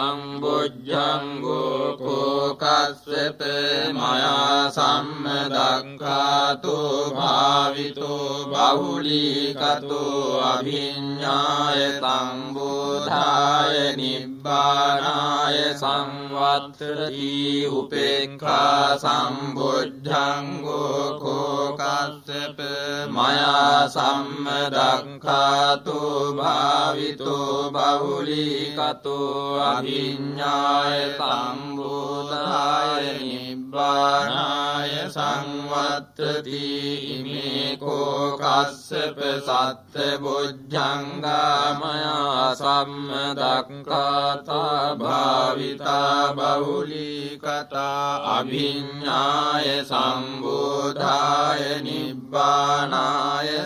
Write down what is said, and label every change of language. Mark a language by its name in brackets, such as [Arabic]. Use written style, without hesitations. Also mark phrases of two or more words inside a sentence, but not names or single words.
[Pali] සම්බුද්ධංගෝ කෝ කස්සප මයා සම්මදක්ඛාතෝ භාවිතෝ බහුලීකතෝ අභිඤ්ඤාය සම්බෝධාය නිබ්බානාය සංවත්තති උපේක්ඛා සම්බුද්ධංගෝ කෝ කස්සප මයා සම්මදක්ඛාතෝ භාවිතෝ බහුලීකතෝ අභිඤ්ඤාය සම්බෝධාය නිබ්බානාය සංවත්තති ඉමේ කෝ කස්සප සත්ත බොජ්ජංගා මයා සම්මදක්ඛාතා භාවිතා බහුලීකතා අභිඤ්ඤාය සම්බෝධාය නිබ්බානාය